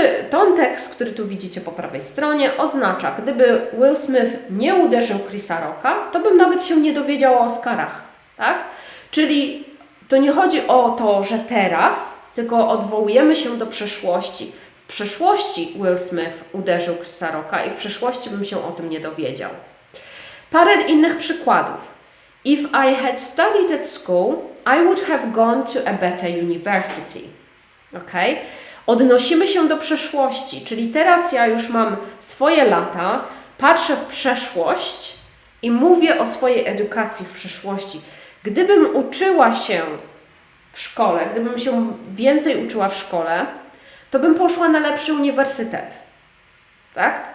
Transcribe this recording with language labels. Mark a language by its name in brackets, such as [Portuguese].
[Polish] Ten tekst, który tu widzicie po prawej stronie, oznacza, gdyby Will Smith nie uderzył Chrisa Rocka, to bym nawet się nie dowiedział o Oscarach. Tak? Czyli to nie chodzi o to, że teraz, tylko odwołujemy się do przeszłości. W przeszłości Will Smith uderzył Chrisa Rocka i w przeszłości bym się o tym nie dowiedział. Parę innych przykładów. [English] If I had studied at school, I would have gone to a better university. Okay? [Polish] Odnosimy się do przeszłości, czyli teraz ja już mam swoje lata, patrzę w przeszłość i mówię o swojej edukacji w przeszłości. Gdybym uczyła się w szkole, gdybym się więcej uczyła w szkole, to bym poszła na lepszy uniwersytet, tak?